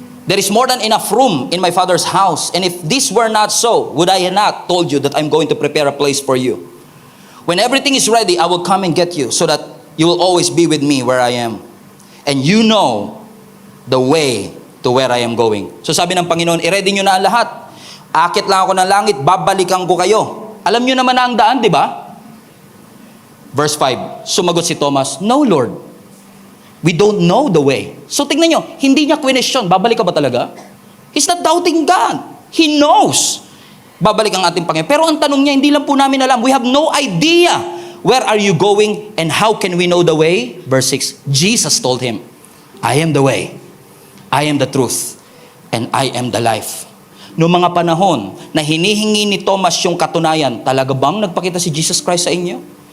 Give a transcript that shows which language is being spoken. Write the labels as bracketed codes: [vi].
[en] There is more than enough room in my Father's house. And if this were not so, would I have not told you that I'm going to prepare a place for you? When everything is ready, I will come and get you so that you will always be with me where I am. And you know the way to where I am going. [tl] So sabi ng Panginoon, i-ready nyo na ang lahat. Akit lang ako ng langit, babalikan ko kayo. Alam nyo naman na ang daan, di ba? [en] Verse 5, [tl] sumagot si Thomas, [en] no Lord, we don't know the way. [tl] So tingnan nyo, hindi niya question, babalik ka ba talaga? [en] He's not doubting God. He knows. [tl] Babalik ang ating Panginoon. Pero ang tanong niya, hindi lang po namin alam. [en] We have no idea. Where are you going and how can we know the way? Verse 6, Jesus told him, I am the way, I am the truth, and I am the life. [tl] Noong mga panahon na hinihingi ni Thomas yung katunayan, talaga bang nagpakita si Jesus Christ sa inyo?